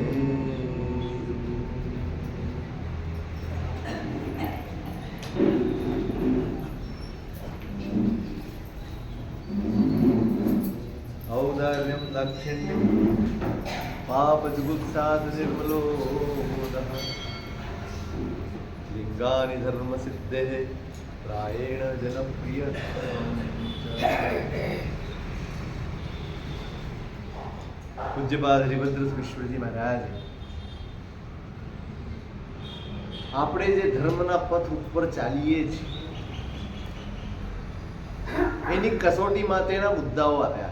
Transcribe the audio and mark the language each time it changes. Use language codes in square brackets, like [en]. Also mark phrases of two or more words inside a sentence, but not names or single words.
[sa] औदार्यं दाक्षिण्यं पापजुगुप्सात् निर्मलोदः लिंगानि धर्मसिद्धेः प्रायेण जनप्रियः [gu] પૂજ્યપાદ હરિભદ્ર વિશ્વજી મહારાજ આપણે જે ધર્મના પથ ઉપર ચાલીએ છીએ એની કસોટી માટેના મુદ્દાઓ આવ્યા.